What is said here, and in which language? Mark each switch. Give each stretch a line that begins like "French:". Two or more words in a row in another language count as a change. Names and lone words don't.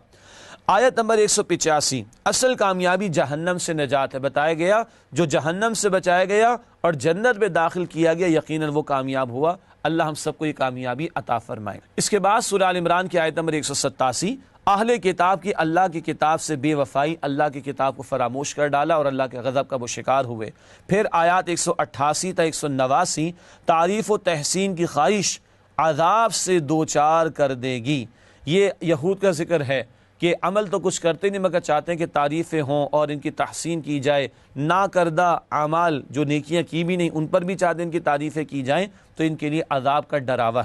Urdu: آیت نمبر 185، اصل کامیابی جہنم سے نجات ہے، بتایا گیا جو جہنم سے بچایا گیا اور جنت میں داخل کیا گیا یقیناً وہ کامیاب ہوا، اللہ ہم سب کو یہ کامیابی عطا فرمائے۔ اس کے بعد سورہ آل عمران کی آیت نمبر 187، اہل کتاب کی اللہ کی کتاب سے بے وفائی، اللہ کی کتاب کو فراموش کر ڈالا اور اللہ کے غضب کا وہ شکار ہوئے۔ پھر آیات 188 تا 189، تعریف و تحسین کی خواہش عذاب سے دوچار کر دے گی، یہ یہود کا ذکر ہے کہ عمل تو کچھ کرتے نہیں مگر چاہتے ہیں کہ تعریفیں ہوں اور ان کی تحسین کی جائے، نا کردہ اعمال جو نیکیاں کی بھی نہیں ان پر بھی چاہتے ہیں ان کی تعریفیں کی جائیں، تو ان کے لیے عذاب کا ڈراوا ہے۔